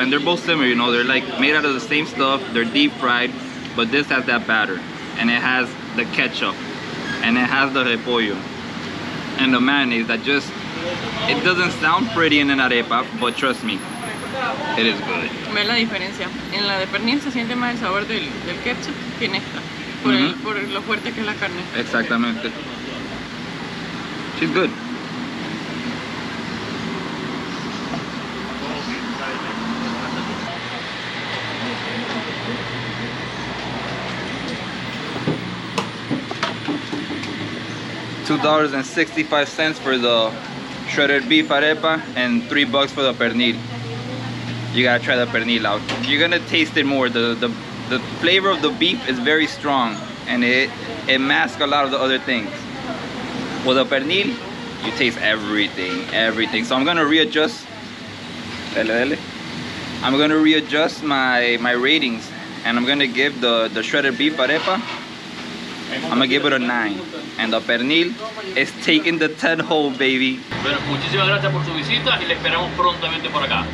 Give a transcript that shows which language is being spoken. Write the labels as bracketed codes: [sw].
[en] And they're both similar, you know. They're like made out of the same stuff. They're deep fried. But this has that batter. And it has the ketchup. And it has the repollo. And the mayonnaise that just... It doesn't sound pretty in an arepa, but trust me, it is good. [es] Ve la diferencia. En la de pernil se siente más el sabor del ketchup que en esta. Por lo fuerte que es la carne. Exactamente. [en] She's good. $2.65 for the shredded beef arepa and $3 for the pernil. You gotta try the pernil out. You're gonna taste it more. The flavor of the beef is very strong and it masks a lot of the other things. With the pernil, you taste everything. So I'm gonna readjust. I'm gonna readjust my ratings and I'm gonna give the shredded beef arepa, I'm gonna give it a 9. And the pernil is taking the 10 home, baby. [es] Bueno, muchísimas gracias por su visita y le esperamos prontamente por acá.